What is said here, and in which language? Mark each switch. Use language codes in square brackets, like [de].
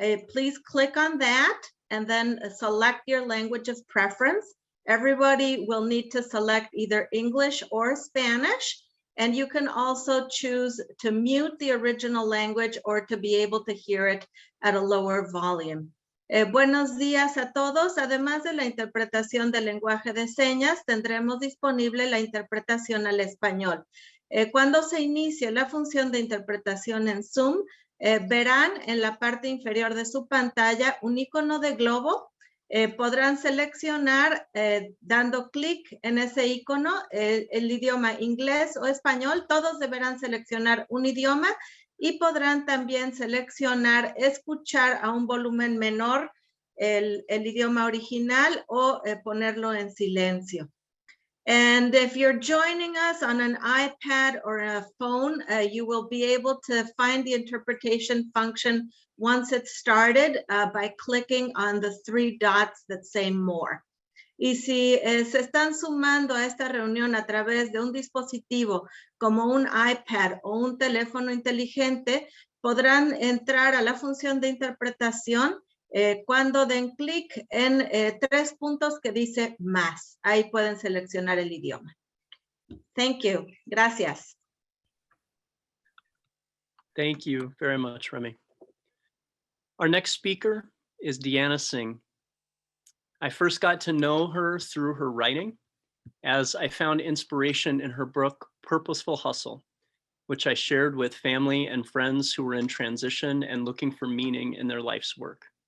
[en] Please click on that and then select your language of preference. Everybody will need to select either English or Spanish. And you can also choose to mute the original language or to be able to hear it at a lower volume. [es] Buenos días a todos. Además de la interpretación del lenguaje de señas, tendremos disponible la interpretación al español. Cuando se inicie la función de interpretación en Zoom, verán en la parte inferior de su pantalla un icono de globo. Podrán seleccionar dando clic en ese icono el idioma inglés o español. Todos deberán seleccionar un idioma y podrán también seleccionar escuchar a un volumen menor el idioma original o ponerlo en silencio. [en] And if you're joining us on an iPad or a phone, you will be able to find the interpretation function once it's started by clicking on the 3 dots that say more. [es] Y si se están sumando a esta reunión a través de un dispositivo como un iPad o un teléfono inteligente, podrán entrar a la función de interpretación cuando den clic en 3 puntos que dice más. Ahí pueden seleccionar el idioma. Thank you. Gracias. [en] Thank you very much, Remy. Our next speaker is Deanna Singh. I first got to know her through her writing, as I found inspiration in her book, Purposeful Hustle, which I shared with family and friends who were in transition and looking for meaning in their life's work.